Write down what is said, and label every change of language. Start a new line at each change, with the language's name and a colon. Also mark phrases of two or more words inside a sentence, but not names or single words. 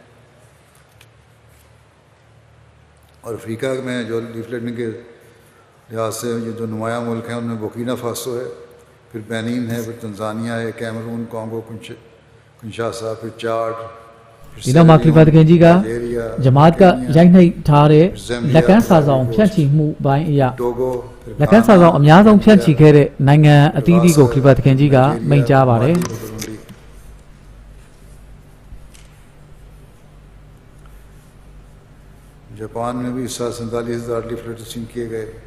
Urdu: اور افریقہ میں جو لیفلیٹنگ کے لحاظ سے یہ جو نمایاں ملک ہیں ان میں برکینا فاسو ہے پھر بینن ہے پھر تنزانیہ ہے کیمرون کانگو کنشاسا پھر چاڈ
Burmese: ဒီနောက်မှာကလီဖာတခင်ကြီးကဂျမာတ်ကရိုက်နှိပ်ထားတဲ့လက်ကမ်းစာဆောင်ဖြန့်ချီမှုပိုင်းအရာလက်ကမ်းစာဆောင်အများဆုံးဖြန့်ချီခဲ့တဲ့နိုင်ငံအသီးသီးကိုကလီဖာတခင်ကြီးကမိန့်ကြားပါတယ်
Urdu: جاپان میں بھی 47,000 لیفلیٹ تسلیم کیے گئے